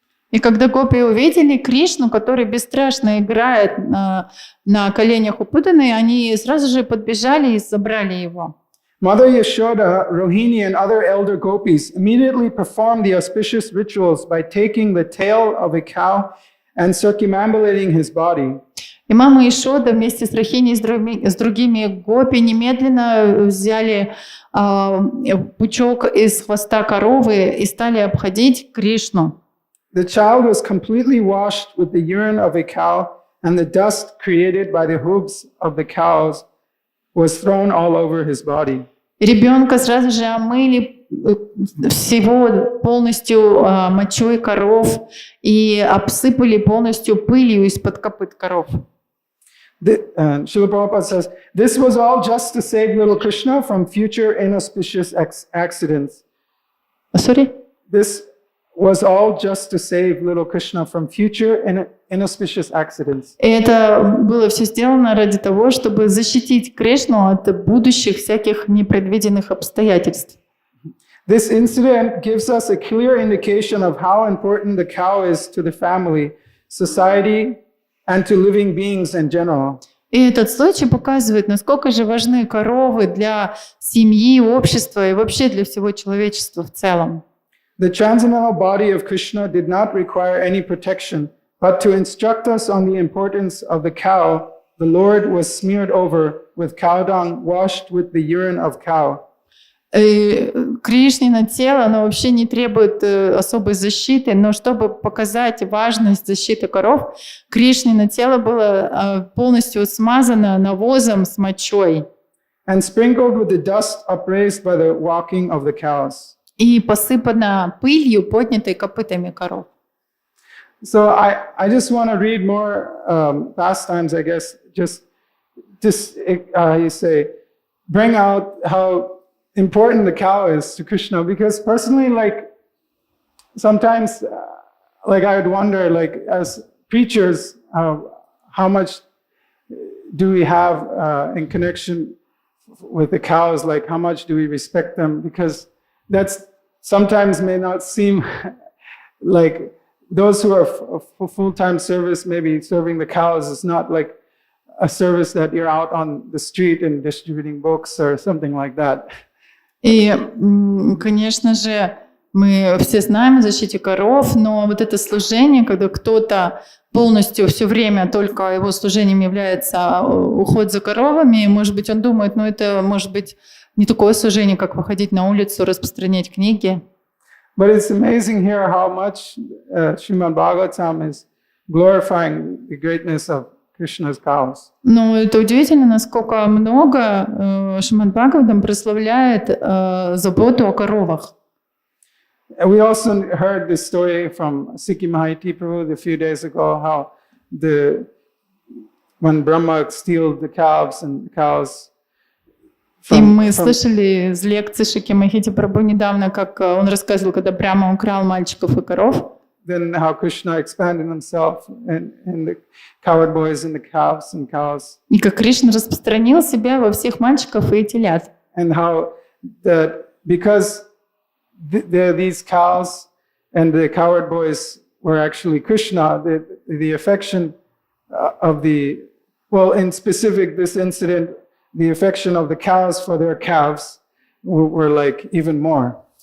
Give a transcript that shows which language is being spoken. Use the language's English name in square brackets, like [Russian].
[Russian] И когда гопи увидели Кришну, который бесстрашно играет на коленях у Путаны, они сразу же подбежали и забрали его. [English] Mother Yashoda, Rohini, and other elder gopis immediately performed the auspicious rituals by taking the tail of a cow and circumambulating his body. [Russian] И мама Ишода вместе с Рахини и с другими гопи немедленно взяли пучок из хвоста коровы и стали обходить Кришну. [English] The child was completely washed with the urine of a cow, and the dust created by the hooves of the cows was thrown all over his body. [Russian] Ребенка сразу же омыли всего полностью мочой коров и обсыпали полностью пылью из-под копыт коров. [English] Srila Prabhupada says, this was all just to save little Krishna from future inauspicious accidents. Sorry? This was all just to save little Krishna from future inauspicious accidents. [Russian] И это было все сделано ради того, чтобы защитить Кришну от будущих всяких непредвиденных обстоятельств. [English] This incident gives us a clear indication of how important the cow is to the family, society, and to living beings in general. [Russian] И этот случай показывает, насколько же важны коровы для семьи, общества и вообще для всего человечества в целом. [English] The transcendental body of Krishna did not require any protection, but to instruct us on the importance of the cow, the Lord was smeared over with cow dung washed with the urine of cow. [Russian] Кришнино тело, оно вообще не требует особой защиты, но чтобы показать важность защиты коров, Кришнино тело было полностью смазано навозом с мочой. [English] And sprinkled with the dust upraised by the walking of the cows. [Russian] И посыпано пылью, поднятой копытами коров. [English] So I just want to read more pastimes, I guess, just you say, bring out how important the cow is to Krishna, because personally, like, sometimes, like, I would wonder, like, as preachers, how much do we have in connection with the cows? Like, how much do we respect them? Because that's sometimes may not seem like those who are for full-time service, maybe serving the cows is not like a service that you're out on the street and distributing books or something like that. [Russian] И, конечно же, мы все знаем о защите коров, но вот это служение, когда кто-то полностью все время только его служением является уход за коровами, может быть, он думает, ну это может быть не такое служение, как выходить на улицу, распространять книги. [English] But it's amazing here how much Śrīmad-Bhāgavatam is glorifying the greatness of Krishna's cows. [Russian] Но это удивительно, насколько много Шримад-Бхагаватам прославляет заботу о коровах. [English] We also heard this story from Caitanya-charitamrita a few days ago, how when Brahma steals the calves and the cows. [Russian] И мы слышали из лекции Шикимахити Прабху недавно, как он рассказывал, когда Брахма украл мальчиков и коров. [English] then how Krishna expanded himself in the cowherd boys and the calves and cows. [Russian] И как Кришна распространил себя во всех мальчиков и телят. [English] And how that because these cows and the cowherd boys were actually Krishna, the affection of in specific this incident, the affection of the cows for their calves were like even more.